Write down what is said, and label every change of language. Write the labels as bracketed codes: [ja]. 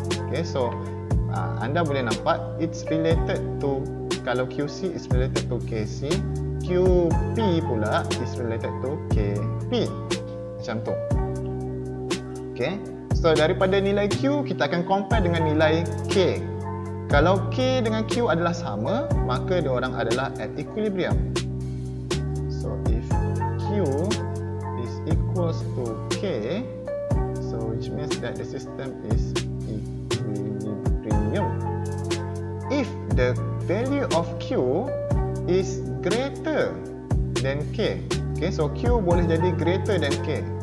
[en] Okay, so [ms] anda boleh nampak [en] it's related to, kalau QC is related to KC, QP pula is related to KP. [ms] Macam tu. Okay, so daripada nilai Q kita akan compare dengan nilai K. Kalau K dengan Q adalah sama, maka diorang adalah at equilibrium. [en] So if Q is equals to K, so which means that the system is equilibrium. If the value of Q is greater than K, okay, so Q [ms] boleh jadi [en] greater than K.